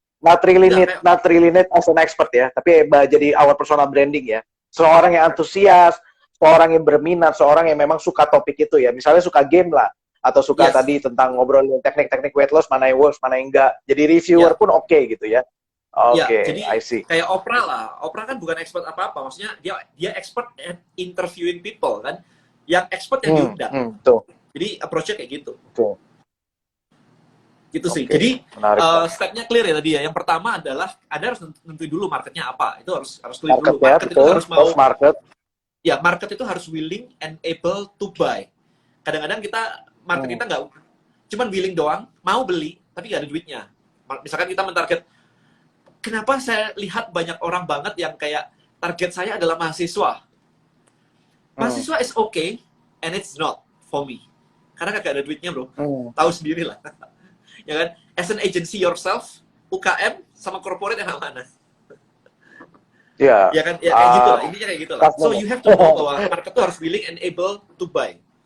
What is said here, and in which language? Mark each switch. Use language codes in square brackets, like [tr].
[en] Not really need as an expert ya. [id] Tapi jadi [en] our personal branding [id] ya. Seorang yang antusias, seorang yang berminat, seorang yang memang suka topik itu ya. Misalnya suka game lah. Atau suka tadi tentang ngobrolin teknik-teknik weight loss, mana yang works, mana yang enggak. Jadi reviewer pun oke gitu ya. Jadi [en] I see. [id] Kayak Oprah lah. Oprah kan bukan expert apa-apa. Maksudnya dia [en] expert at interviewing people kan. [id] Yang expert yang diundang. Jadi approach-nya kayak gitu. Gitu sih. Jadi step-nya clear ya tadi ya. Yang pertama adalah Anda harus nentuin dulu marketnya apa. Itu harus clear dulu. Market itu harus mau. Ya, market itu harus [en] willing and able to buy. [id] Kadang-kadang market kita nggak cuman willing doang, mau beli, tapi nggak ada duitnya. Misalkan kita mentarget, kenapa saya lihat banyak orang banget yang kayak target saya adalah mahasiswa. [en] Mahasiswa is okay, and it's not for me. [id] Karena kagak ada duitnya, bro. Tahu sendiri lah. Ya kan? [en] As an agency yourself, [id] UKM sama corporate yang mana? Ya kan? Ya kayak gitu lah. Intinya kayak gitu lah. [en] So you have to know [id] bahwa market itu harus [en] willing and able to buy.